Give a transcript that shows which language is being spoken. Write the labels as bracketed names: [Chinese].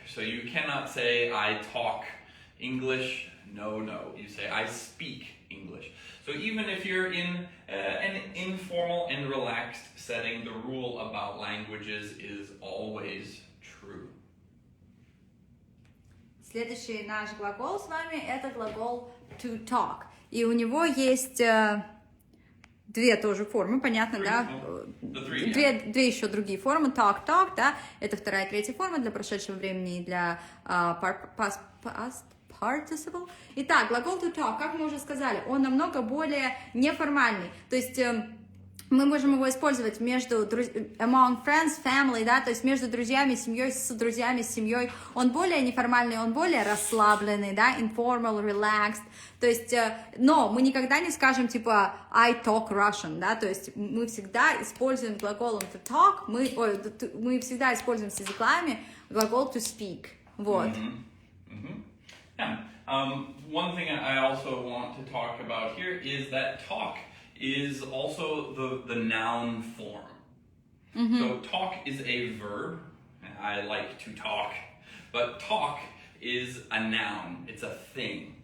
[English] So you cannot say, I talk English. No. You say, I speak English. So even if you're in an informal and relaxed setting, the rule about languages is always true. [Russian] Следующий наш глагол с вами это глагол to talk. И у него есть 2 тоже формы, понятно, да? Две еще другие формы, talk, да? Это 2-я и 3-я форма для прошедшего времени и для past participle. Итак, глагол to talk, как мы уже сказали, он намного более неформальный. То есть мы можем его использовать между [English] among friends, family, [Russian] да, то есть между друзьями, семьей, с друзьями, с семьей. Он более неформальный, он более расслабленный, да, [English] informal, relaxed. [Russian] То есть, но мы никогда не скажем типа [English] I talk Russian, [Russian] да, то есть мы всегда используем глаголом to talk, мы всегда используем с языками глагол to speak. Вот. [English] Yeah. One thing I also want to talk about here is that talk is also the noun form. So talk is a verb. I like to talk. But talk is a noun. It's a thing.